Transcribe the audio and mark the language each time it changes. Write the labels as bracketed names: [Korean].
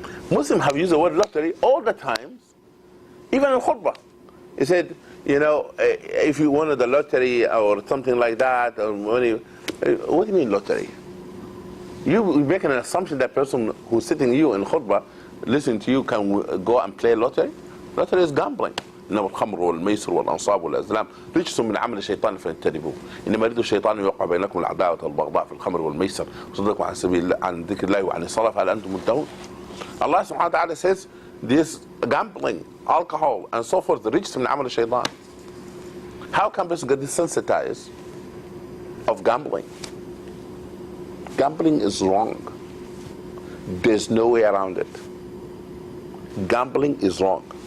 [English] Muslims have used the word lottery all the time, even in khutbah. He said, if you wanted the lottery or something like that, or money, what do you mean lottery? You're making an assumption that person who's sitting you in khutbah, listening to you, can go and play lottery? Lottery is gambling. [Arabic] إنما الخمر والميسر والأنصاب والأزلام رجس من عمل الشيطان فاجتنبوه إنما يريد الشيطان أن يوقع بينكم العداوة والبغضاء في الخمر والميسر وصدكم عن سبيل عن ذكر الله وعن الصلاة فهل أنتم منتهون. [English] Allah SWT says this gambling, alcohol, and so forth, the [Arabic] رجس من عمل الشيطان. [English] How can person get desensitized of gambling? Gambling is wrong. There's no way around it. Gambling is wrong.